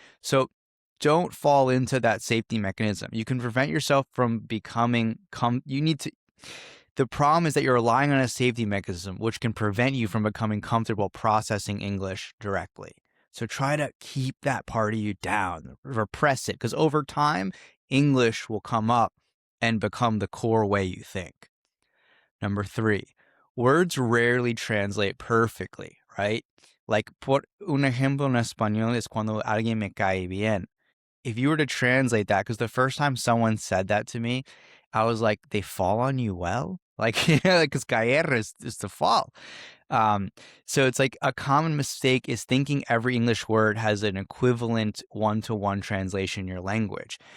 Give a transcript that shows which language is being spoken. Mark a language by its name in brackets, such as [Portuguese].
[English] So don't fall into that safety mechanism. You can prevent yourself from becoming, the problem is that you're relying on a safety mechanism, which can prevent you from becoming comfortable processing English directly. So try to keep that part of you down, repress it, because over time, English will come up and become the core way you think. Number three, words rarely translate perfectly, right? [Spanish] Like, por un ejemplo en español es cuando alguien me cae bien. [English] If you were to translate that, because the first time someone said that to me, I was like, they fall on you well? Like, yeah, because caer is to fall. So it's like a common mistake is thinking every English word has an equivalent one-to-one translation in your language.